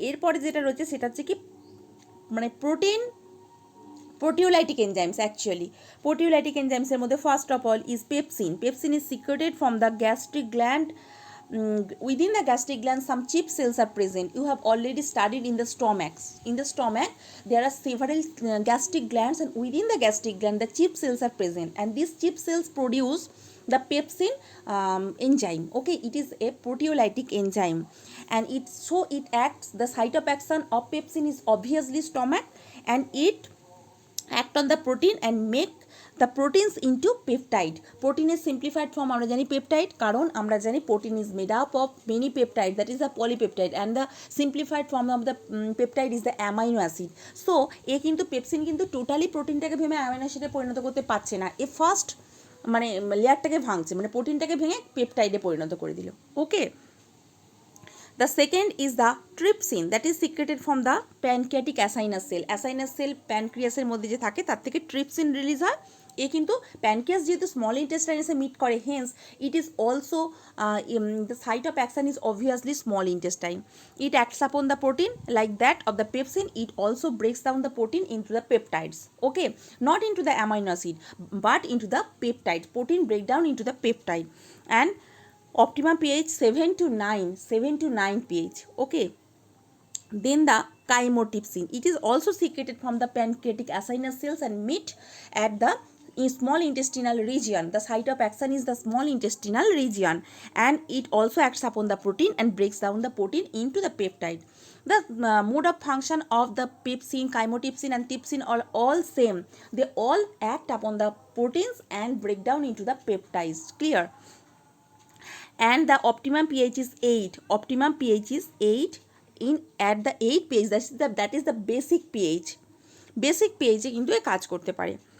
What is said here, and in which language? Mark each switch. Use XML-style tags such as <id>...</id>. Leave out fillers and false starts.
<bn>এরপরে যেটা রয়েছে সেটা হচ্ছে কি, মানে proteolytic enzymes.</bn> <en>Actually proteolytic enzymes</en> <bn>এর মধ্যে</bn> <en>First of all is pepsin. Pepsin is secreted from the gastric gland. Within the gastric gland some chip cells are present. You have already studied in the stomach. In the stomach there are several gastric glands, and within the gastric gland the chip cells are present, and these chip cells produce the pepsin enzyme. Okay, it is a proteolytic enzyme, and it acts, the site of action of pepsin is obviously stomach, and it act on the protein and make the proteins into peptide. Protein is simplified form</en> <bn>আমরা জানি</bn> <en>peptide,</en> <bn>কারণ আমরা জানি</bn> <en>protein is made up of many peptide, that is the polypeptide, and the simplified form of the peptide is the amino acid.</en> <bn>So এ কিন্তু pepsin কিন্তু totally প্রোটিনটাকে ভেঙে amino অ্যাসিডে পরিণত করতে পারছে না, এ ফার্স্ট মানে লেয়ারটাকে ভাঙছে, মানে প্রোটিনটাকে ভেঙে পেপটাইডে পরিণত করে দিল।</bn> <en>Okay, the second is the trypsin, that is secreted from the pancreatic acinus cell.</en> <bn>Acinus cell প্যানক্রিয়াসের মধ্যে যে থাকে তার থেকে ট্রিপসিন রিলিজ হয়। এ কিন্তু প্যানক্রিয়াস যেহেতু স্মল ইন্টেস্টাইনে মিট করে,</bn> <en>Hence it is also the site of action is obviously small intestine. It acts upon the protein like that of the pepsin. It also breaks down the protein into the peptides. Okay, not into the amino acid but into the peptides. Protein breakdown into the peptide, and optimum pH 7 to 9 pH. Okay, then the chymotrypsin, it is also secreted from the pancreatic acinus cells and meet at the small intestinal region. The site of action is the small intestinal region, and it also acts upon the protein and breaks down the protein into the peptide. The mode of function of the pepsin, chymotrypsin and trypsin are all same. They all act upon the proteins and break down into the peptides. Clear? And the optimum pH is 8. Optimum pH is 8 in at the 8 pH, that is the basic pH.</en> <bn>Basic pH কিন্তু এ কাজ করতে পারে।</bn>